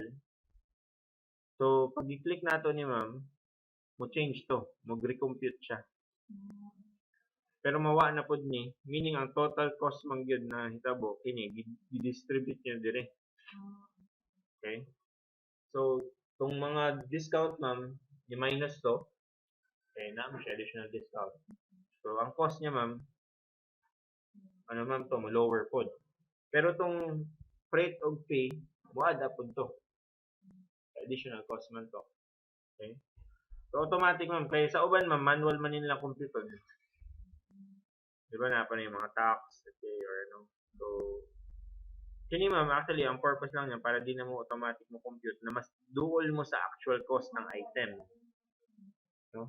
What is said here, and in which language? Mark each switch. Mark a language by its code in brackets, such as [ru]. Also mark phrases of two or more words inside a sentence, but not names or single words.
[ceb] So pag i-click nato ni ma'am, mo change to, mo recompute siya. Pero mawa na pod ni, meaning ang [en] total cost [ceb] man gyud na hitabo kini gi-distribute niya dire. Okay? So tong mga discount ma'am, i-minus to. Okay, na mo siya [en] additional discount. [ceb] So ang cost niya ma'am, ano ma'am to, mo lower pod. Pero tong freight og fee, buad pod to. [en] Additional cost [ceb] man to. Okay? So automatic ma'am, kaya sa uban ma'am, manual man nila compute. Di ba na pa na yung mga tax, okay, or ano. So, kini ma'am, actually, ang purpose lang niya para di na mo automatic mo compute na mas duol mo sa [en] actual cost [ceb] ng item. No?